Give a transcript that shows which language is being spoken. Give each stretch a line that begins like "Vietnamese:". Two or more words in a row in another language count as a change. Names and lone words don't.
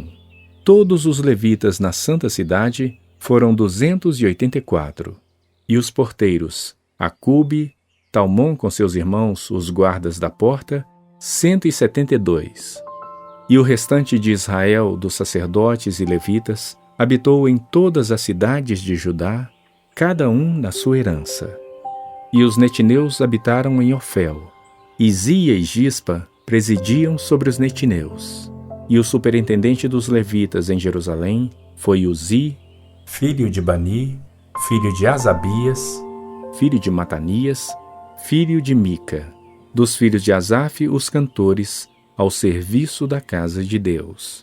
Portuguese: Todos os levitas na santa cidade foram 284, e os porteiros, Acube, Talmon com seus irmãos, os guardas da porta, 172. E o restante de Israel, dos sacerdotes e levitas, habitou em todas as cidades de Judá, cada um na sua herança. E os netineus habitaram em Ofel. Izia e Gispa presidiam sobre os netineus. E o superintendente dos levitas em Jerusalém foi Uzi, filho de Bani, filho de Asabias, filho de Matanias, filho de Mica. Dos filhos de Asaf, os cantores, ao serviço da casa de Deus.